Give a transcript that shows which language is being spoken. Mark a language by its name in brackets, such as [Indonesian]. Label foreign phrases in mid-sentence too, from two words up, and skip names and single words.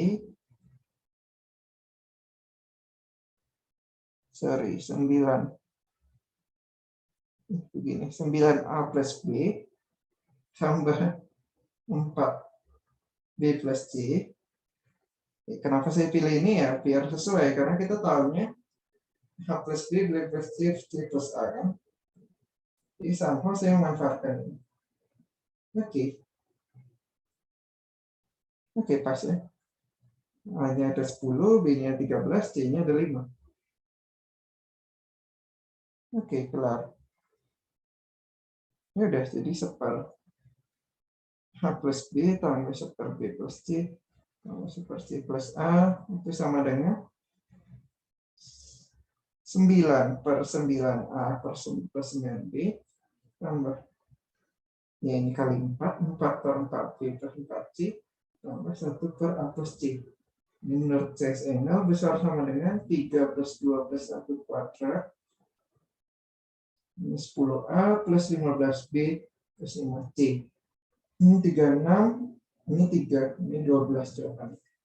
[Indonesian] Sorry, 9. Begini, 9A plus B tambah 4B plus C. Kenapa saya pilih ini ya? Biar sesuai, karena kita tahunya A plus B, B plus C, C plus A kan. Jadi somehow saya memanfaatkan ini. Oke. Oke, pas ya. A-nya ada 10, B-nya 13, C-nya ada 5. Oke, kelar. Ya udah, jadi seper A plus B tambah seper B plus C tambah seper C plus A itu sama dengan 9 per 9A per 9B tambah, ya ini kali 4, 4 per 4B per 4C tambah 1 per A plus C. Ini menurut [English] CS angle [Indonesian] besar sama dengan 3 plus 2 plus 1 kuadrat ini 10A plus 15B plus 5C. Ini 36, ini 3, ini 12 jawaban.